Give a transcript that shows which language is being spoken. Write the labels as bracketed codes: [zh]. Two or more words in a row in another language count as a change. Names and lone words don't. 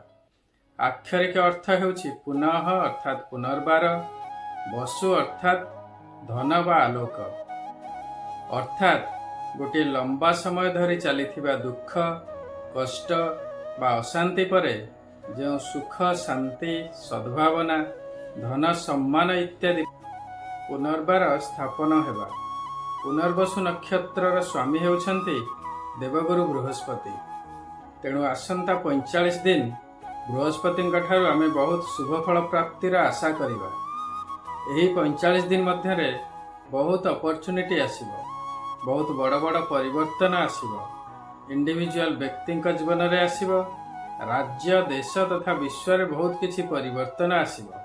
[or] ଆକ୍ଷରିକ ଅର୍ଥ ହେଉଛି ପୁନଃ ଅର୍ଥାତ ପୁନର୍ବାର, ବସୁ ଅର୍ଥାତ ଧନ ବା ଆଲୋକ, ଅର୍ଥାତ ଗୋଟେ ଲମ୍ବା ସମୟ ଧରି ଚାଲିଥିବା ଦୁଃଖ କଷ୍ଟ ବା ଅଶାନ୍ତି ପରେ ଯେ ସୁଖ ଶାନ୍ତି ସଦ୍ଭାବନା ଧନ ସମ୍ମାନ ଇତ୍ୟାଦି ପୁନର୍ବାର ସ୍ଥାପନ ହେବା। ପୁନର୍ବସୁ ନକ୍ଷତ୍ର ସ୍ୱାମୀ ହେଉଛନ୍ତି ଦେବଗୁରୁ ବୃହସ୍ପତି। ତେଣୁ ଆସନ୍ତା 45 ଦିନ ବୃହସ୍ପତି ଠାରୁ ଆମେ ବହୁତ ଶୁଭ ଫଳ ପ୍ରାପ୍ତିର ଆଶା କରିବା। ଏହି 45 ଦିନ ମଧ୍ୟରେ ବହୁତ ଅପର୍ଚୁନିଟି ଆସିବ, ବହୁତ ବଡ଼ ବଡ଼ ପରିବର୍ତ୍ତନ ଆସିବ। ଇଣ୍ଡିଭିଜୁଆଲ ବ୍ୟକ୍ତି ଜୀବନ ରେ ଆସିବ, ରାଜ୍ୟ ଦେଶ ତଥା ବିଶ୍ୱ ରେ ବହୁତ କିଛି ପରିବର୍ତ୍ତନ ଆସିବ।